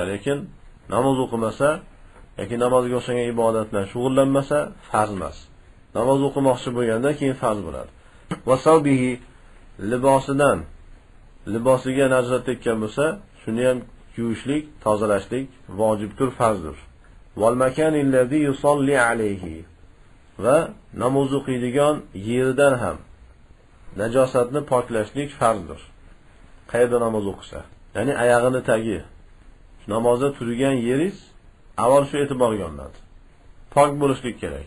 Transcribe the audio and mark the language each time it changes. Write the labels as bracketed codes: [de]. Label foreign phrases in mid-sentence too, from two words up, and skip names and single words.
[uz] Lekin namoz o'qimasa yoki namozga o'xshagan ibodatlar shug'ullanmasa farz emas. Namoz o'qimoqchi bo'lganda keyin farz bo'ladi. [ar] وثوبه, [uz] libosiga najosat tekkan bo'lsa, shuni ham yuvishlik, tozalashlik vojibdir, farzdir. [ar] والمكان الذي يصلي عليه, [uz] va namoz o'qiydigan yeridan ham najosatni poklashlik farzdir. Qayerda namoz o'qisa, ya'ni oyog'ini tagi, namozda turgan yeringiz avval shu e'tiborga olinadi. Pok bo'lishlik kerak.